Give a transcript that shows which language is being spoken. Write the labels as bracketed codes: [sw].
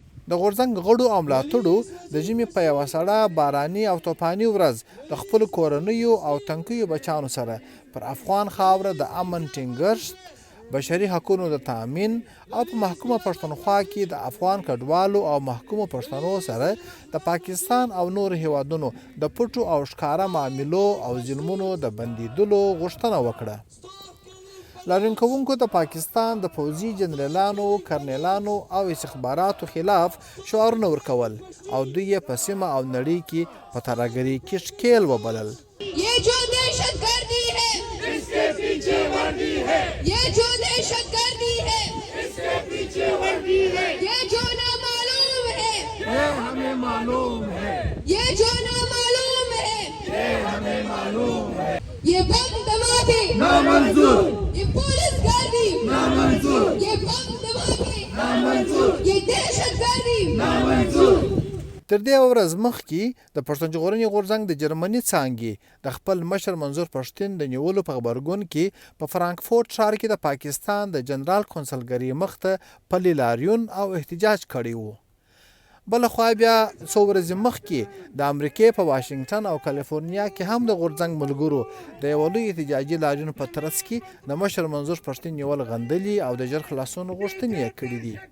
[ps] د غورځنګ غړو او ملاتړو د ژمي په یوه سړه باراني او طوفاني ورځ د خپلو کورنیو او تنکیو بچیانو سره پر افغان خاوره د امن ټینګښت، بشري حقونو د تامین او په محکومه پښتونخوا کې د افغان کډوالو او محکومو پښتنو سره د پاکستان او نورو هیوادونو د پټو او ښکاره معاملو او ظلمونو د بندیدلو غوښتنه وکړه. لاریون کوونکو د پاکستان د پوځي جنرالانو، کرنیلانو او استخباراتو خلاف شعارونه ورکول او دوی یې په سیمه او نړۍ کې په ترهګرۍ کې ښکیل وبلل. [hi] ये जो दहशतगर्दी है इसके पीछे वर्दी है, ये जो दहशतगर्दी है इसके पीछे वर्दी है, ये जो नामालूम है ये हमें मालूम है, ये जो नामालूम है ये हमें मालूम है, ये बम धमाके नामंजूर, ये पुलिस गर्दी नामंजूर, ये बम धमाके नामंजूर, ये दहशतगर्दी नामंजूर. [ps] تر دې ورځ مخکې د پښتون ژغورني غورځنګ د جرمني څانګي د خپل مشر منظور پشتین د نیولو په غبرګون کې په فرانکفورت ښار کې د پاکستان د جنرال کونسلګرۍ مخته پلي لاریون او احتجاج کړی و. بلخوا بیا څو ورځې مخکې د امریکې په واشنګټن او کالیفورنیا کې هم د غورځنګ ملګرو د یوه لوی احتجاجي لاریون په ترڅ کې د مشر منظور پشتین نیول غندلي او د ژر خلاصون غوښتنې یې کړي دي.